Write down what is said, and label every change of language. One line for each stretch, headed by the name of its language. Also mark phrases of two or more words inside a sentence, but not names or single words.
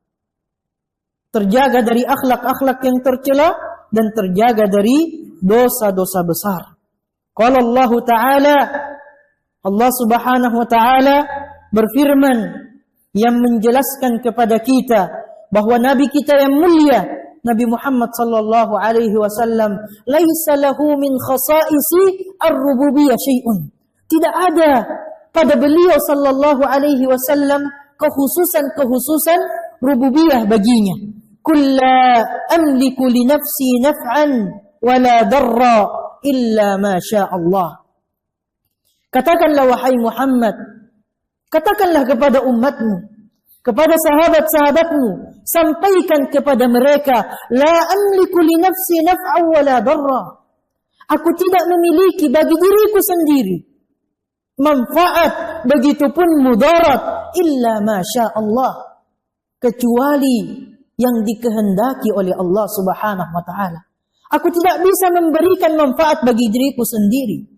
Indonesian: Terjaga dari akhlak-akhlak yang tercela dan terjaga dari dosa-dosa besar.
Arabic: قال الله تعالى, الله سبحانه وتعالى
Indonesian: berfirman yang menjelaskan kepada kita bahwa nabi kita yang mulia Nabi Muhammad
Arabic: صلى الله عليه وسلم ليس له من خصائص الربوبية شيء.
Indonesian: Tidak ada pada beliau
Arabic: صلى الله عليه وسلم
Indonesian: kekhususan rububiyah baginya.
Arabic: قل لا أملك لنفسي نفعا ولا ضرا إلا ما شاء الله.
Indonesian: Katakanlah wahai Muhammad, katakanlah kepada umatmu, kepada sahabat-sahabatmu, sampaikan kepada mereka,
Arabic: لا أملك لنفسي نفعا ولا ضرا.
Indonesian: Aku tidak memiliki bagi diriku sendiri manfaat, begitupun mudarat,
Arabic: إلا ما شاء الله,
Indonesian: kecuali yang dikehendaki oleh
Arabic: الله سبحانه وتعالى.
Indonesian: Aku tidak bisa memberikan manfaat bagi diriku sendiri.